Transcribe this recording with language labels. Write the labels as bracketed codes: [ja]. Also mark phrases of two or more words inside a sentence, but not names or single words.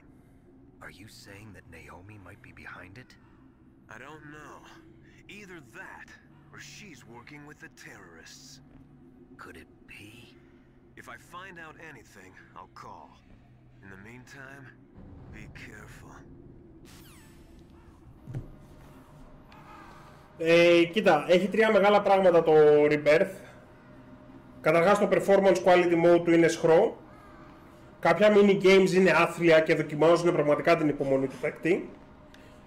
[en] are you saying that Naomi might be behind it? I don't know. Either that, or she's working with the terrorists. Could it be? If I find out anything, I'll call. In the meantime, be careful. [el] Κοίτα, έχει τρία μεγάλα πράγματα το Rebirth. Καταρχάς το [en] performance quality mode [el] του είναι σχρό. Κάποια [en] mini games [el] είναι άθλια και δοκιμάζουν πραγματικά την υπομονή του παίκτη.